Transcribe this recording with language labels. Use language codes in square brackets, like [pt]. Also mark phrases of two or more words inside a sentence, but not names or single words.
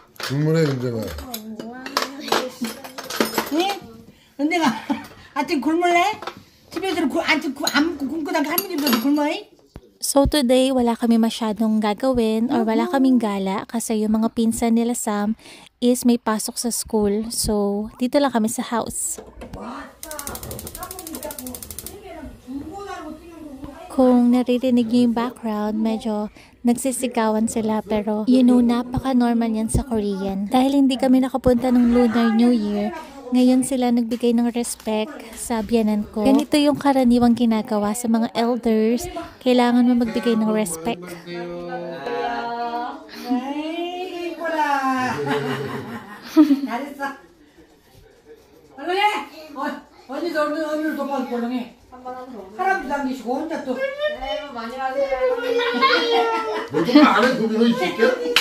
[ko] 질문해, 은정아. 예? 은대가 아침 굶을래? 집에서는 안 먹고 굶고다가 할머니보다 굶어? [tl] So today, wala kami masyadong gagawin or wala kaming gala kasi yung mga pinsan nila Sam is may pasok sa school. So, dito lang kami sa house. Kung naririnig niyo yung background, medyo nagsisigawan sila pero napaka-normal yan sa Korean. Dahil hindi kami nakapunta ng Lunar New Year, ngayon sila nagbigay ng respect sa biyanan ko. Ganito yung karaniwang ginagawa sa mga elders. Kailangan mo magbigay ng respect. [ko] 에이 이뻐라 잘했어 얼른 해 언니도 얼른 도와줘 얼른 해 할아버지 당기시고 혼자 또 많이 하세요. 너 정말 안 해, 도비, 너이 새끼야?